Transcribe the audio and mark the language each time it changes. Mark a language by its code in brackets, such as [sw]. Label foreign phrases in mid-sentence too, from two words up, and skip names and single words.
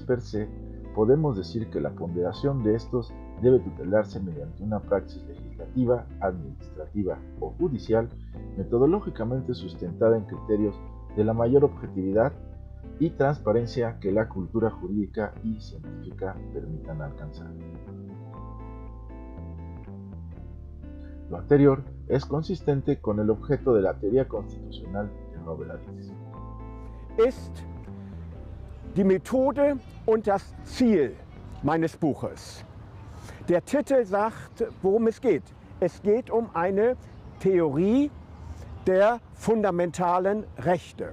[es] per se, podemos decir que la ponderación de estos debe tutelarse mediante una praxis legislativa, administrativa o judicial, metodológicamente sustentada en criterios de la mayor objetividad y transparencia que la cultura jurídica y científica permitan alcanzar. Lo anterior es consistente con el objeto de la teoría constitucional de Robert Alexy. [de] Ist die Methode und das Ziel meines Buches. Der Titel sagt, worum es geht. Es geht um eine Theorie der fundamentalen Rechte.